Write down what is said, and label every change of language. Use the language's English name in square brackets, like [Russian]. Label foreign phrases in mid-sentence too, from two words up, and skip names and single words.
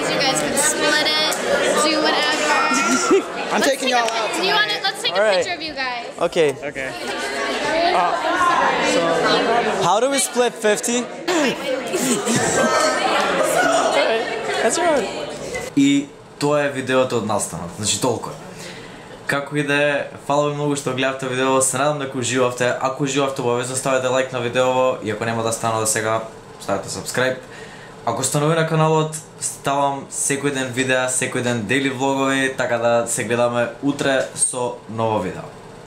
[English] You guys can split it, do whatever. I'm taking y'all out. Do you want to? Let's take a picture of you guys. Okay. Okay. So, how do we split 50? That's right. [Macedonian] И тоа е видеото од настанот. Значи толку е. Како и да е, фала ви многу што гледавте видео, се надам дека уживавте. Ако уживавте, обавезно ставете лайк на видеото и ако нема да стана до сега, ставете subscribe. Ако сте нови на каналот, ставам секој ден видеа, секој ден дели влогови, така да се гледаме утре со ново видео.